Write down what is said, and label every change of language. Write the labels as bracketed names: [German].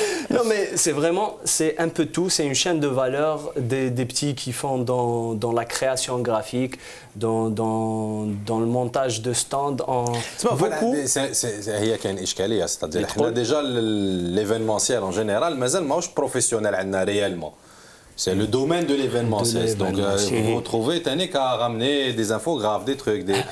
[French] Non mais c'est un peu tout, c'est une chaîne de valeur des petits qui font dans la création graphique, dans le montage de stands en beaucoup. [Arabic] هي كاين اشكاليه c'est-à-dire احنا ديجا [French] l'événementiel en général [Arabic] مازال ماهوش بروفيسيونيل عندنا réellement. [French] C'est le domaine de l'événementiel. Donc vous vous retrouvez qu'à ramener des infographes, des trucs,